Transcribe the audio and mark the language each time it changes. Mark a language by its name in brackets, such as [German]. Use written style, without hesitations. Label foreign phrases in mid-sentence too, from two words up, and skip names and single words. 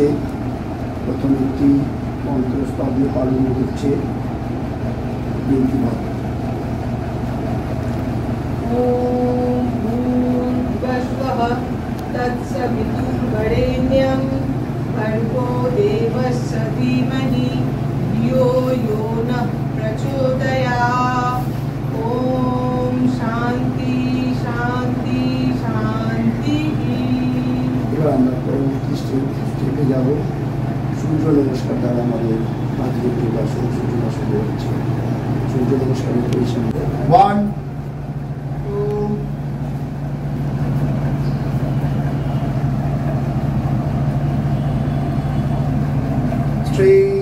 [Bangla] প্রথম একটি মন্ত্রস্তব দিয়ে পালন হচ্ছে। [Sanskrit] ওম ভূর্ভুবস্বঃ তৎসবিতুর্বরেণ্যং ভর্গো দেবস্য ধীমহি ধিয়ো यो नः प्रचोदयात्। ओम शांति शांति शांति। [Bangla] এবার আমরা পরবর্তী স্টেপে যাব। সূর্য নমস্কার দ্বারা আমাদের আজকের যোগাসন সূর্য নমস্কার হচ্ছে। সূর্য নমস্কারের পজিশন 1 2 3